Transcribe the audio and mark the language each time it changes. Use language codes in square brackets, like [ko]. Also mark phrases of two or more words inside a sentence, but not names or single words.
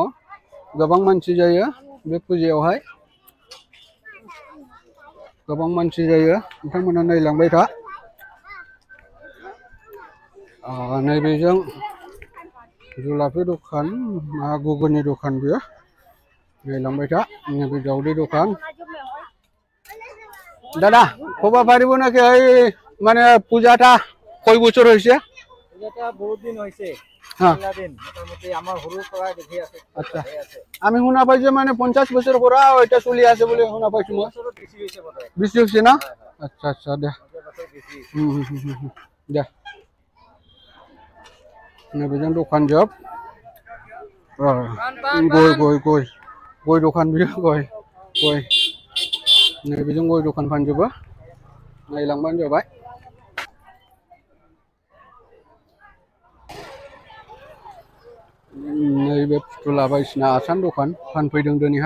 [brx] गोबां मानसि जायो बे फुजायावहाय। गोबां मानसि जायो नोंथांमोना नायलांबाय था। नैबेजों जुलाफि दखान गुगुनि दखान बियो। नायलांबाय था। नैबे दावदै दखान। [as] দাদা ক'ব পাৰিব নেকি এই মানে পূজাটা কয় বছৰ হৈছে? পূজাটা বহুত দিন হৈছে। দিন মোটামুটি আমাৰ সৰুৰ পৰা দেখি আছে। আচ্ছা আমি শুনা পাই যে মানে 50 বছৰৰ পৰা এটা চলি আছে বুলি শুনা পাইছো মই। বেছি হৈছে না? আচ্ছা আচ্ছা দে দে [brx] नैबेजों दखान जोब गय दखान बियो गय नैबेजों गय दखान फानजोबो नायलांबानो जाबाय। नैबे फुथुला बायदिसिना आसान दखान फानफैदों दिनैहाय।